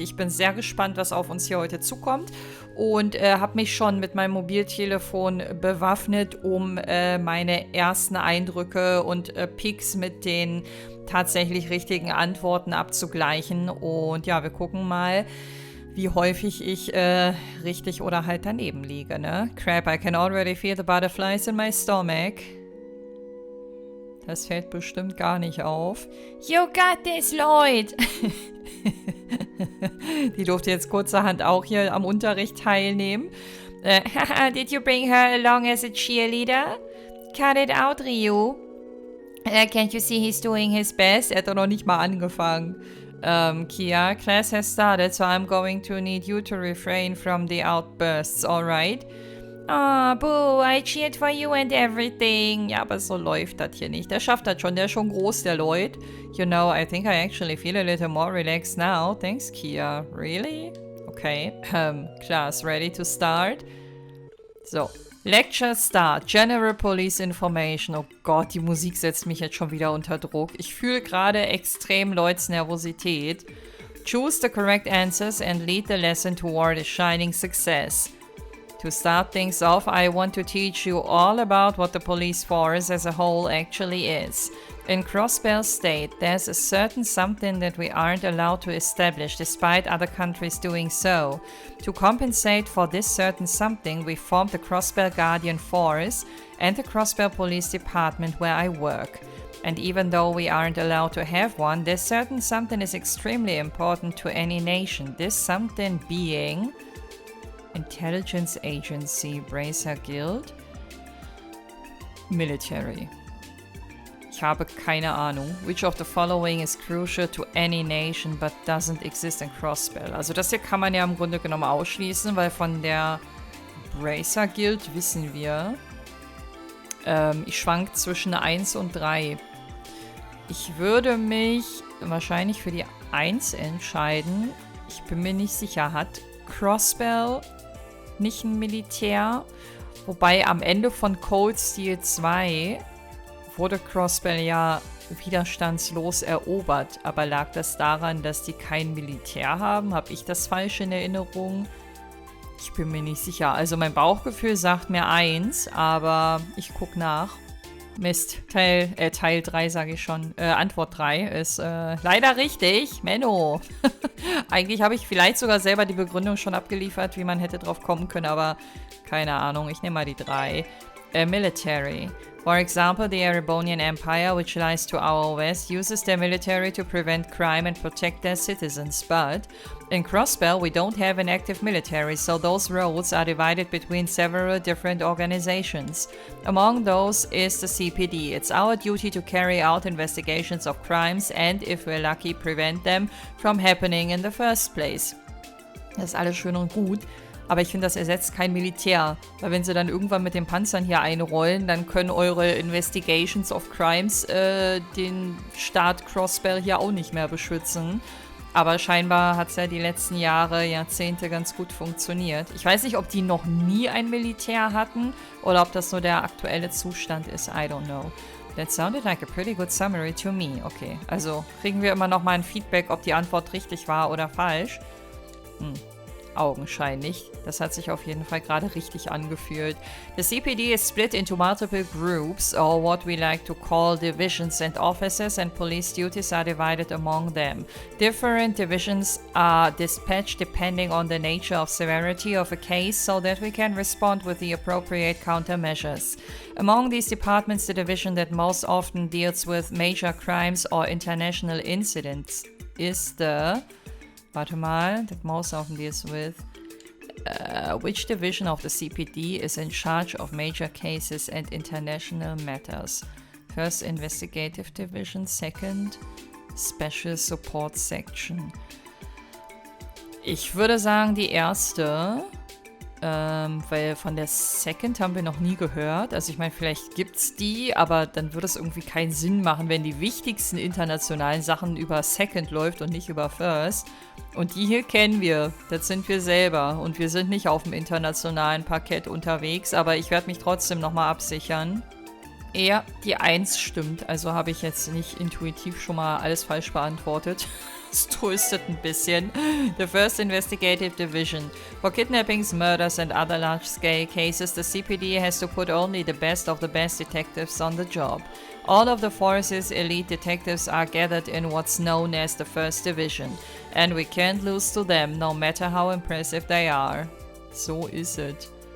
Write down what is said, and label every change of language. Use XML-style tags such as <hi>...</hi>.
<de>Ich bin sehr gespannt, was auf uns hier heute zukommt und habe mich schon mit meinem Mobiltelefon bewaffnet, um meine ersten Eindrücke und Picks mit den tatsächlich richtigen Antworten abzugleichen. Und ja, wir gucken mal, wie häufig ich richtig oder halt daneben liege, ne?</de> <en>Crap, I can already feel the butterflies in my stomach.</en> <de>Das fällt bestimmt gar nicht auf.</de> <en>You got this, Lloyd!</en> <de>Die durfte jetzt kurzerhand auch hier am Unterricht teilnehmen.</de> <en>Did you bring her along as a cheerleader? Cut it out, Ryu. Can't you see he's doing his best?</en> <de>Er hat doch noch nicht mal angefangen.</de> <en>Kia, class has started, so I'm going to need you to refrain from the outbursts, alright? Ah, boo, I cheered for you and everything.</en> <de>Ja, aber so läuft das hier nicht. Der schafft das schon, der ist schon groß, der Lloyd.</de> <en>You know, I think I actually feel a little more relaxed now. Thanks, Kia. Really? Okay. Class, ready to start? So. Lecture Start. General Police Information.</en> <de>Oh Gott, die Musik setzt mich jetzt schon wieder unter Druck. Ich fühle gerade extrem Lloyds Nervosität.</de> <en>Choose the correct answers and lead the lesson toward a shining success. To start things off, I want to teach you all about what the police force as a whole actually is. In Crossbell State, there's a certain something that we aren't allowed to establish despite other countries doing so. To compensate for this certain something, we formed the Crossbell Guardian Force and the Crossbell Police Department where I work. And even though we aren't allowed to have one, this certain something is extremely important to any nation. This something being Intelligence Agency, Bracer Guild, Military.</en> <de>Ich habe keine Ahnung.</de> <en>Which of the following is crucial to any nation but doesn't exist in Crossbell?</en> <de>Also das hier kann man ja im Grunde genommen ausschließen, weil von der Bracer Guild wissen wir, ich schwank zwischen 1 und 3. Ich würde mich wahrscheinlich für die 1 entscheiden. Ich bin mir nicht sicher. Hat Crossbell nicht ein Militär? Wobei am Ende von Cold Steel 2 wurde Crossbell ja widerstandslos erobert. Aber lag das daran, dass die kein Militär haben? Habe ich das falsch in Erinnerung? Ich bin mir nicht sicher. Also mein Bauchgefühl sagt mir 1, aber ich gucke nach. Mist, Teil 3 sage ich schon. Antwort 3 ist leider richtig. Menno. Eigentlich habe ich vielleicht sogar selber die Begründung schon abgeliefert, wie man hätte drauf kommen können, aber keine Ahnung. Ich nehme mal die 3. Military.</de> <en>For example, the Erebonian Empire, which lies to our west, uses their military to prevent crime and protect their citizens. But in Crossbell, we don't have an active military, so those roles are divided between several different organizations. Among those is the CPD. It's our duty to carry out investigations of crimes and, if we're lucky, prevent them from happening in the first place.</en> <de>Das ist alles schön und gut. Aber ich finde, das ersetzt kein Militär. Weil wenn sie dann irgendwann mit den Panzern hier einrollen, dann können eure</de> <en>Investigations of Crimes</en> <de>den Staat Crossbell hier auch nicht mehr beschützen. Aber scheinbar hat es ja die letzten Jahre, Jahrzehnte ganz gut funktioniert. Ich weiß nicht, ob die noch nie ein Militär hatten oder ob das nur der aktuelle Zustand ist.</de> <en>I don't know. That sounded like a pretty good summary to me.</en> <de>Okay, also kriegen wir immer noch mal ein Feedback, ob die Antwort richtig war oder falsch. augenscheinlich. Das hat sich auf jeden Fall gerade richtig angefühlt.</de> <en>The CPD is split into multiple groups, or what we like to call divisions, and officers and police duties are divided among them. Different divisions are dispatched depending on the nature of severity of a case so that we can respond with the appropriate countermeasures. Among these departments, the division that most often deals with major crimes or international incidents is the...</en> <de>Warte mal,</de> <en>that most often deals with... which division of the CPD is in charge of major cases and international matters? First Investigative Division, Second Special Support Section.</en> <de>Ich würde sagen, die erste, weil von der Second haben wir noch nie gehört. Also ich meine, vielleicht gibt's die, aber dann würde es irgendwie keinen Sinn machen, wenn die wichtigsten internationalen Sachen über Second läuft und nicht über First. Und die hier kennen wir, das sind wir selber und wir sind nicht auf dem internationalen Parkett unterwegs, aber ich werde mich trotzdem nochmal absichern. Ja, die 1 stimmt, also habe ich jetzt nicht intuitiv schon mal alles falsch beantwortet. Es tröstet ein bisschen.</de> <en>The First Investigative Division. For kidnappings, murders and other large-scale cases, the CPD has to put only the best of the best detectives on the job. All of the force's elite detectives are gathered in what's known as the First Division. And we can't lose to them, no matter how impressive they are. So is it.</en>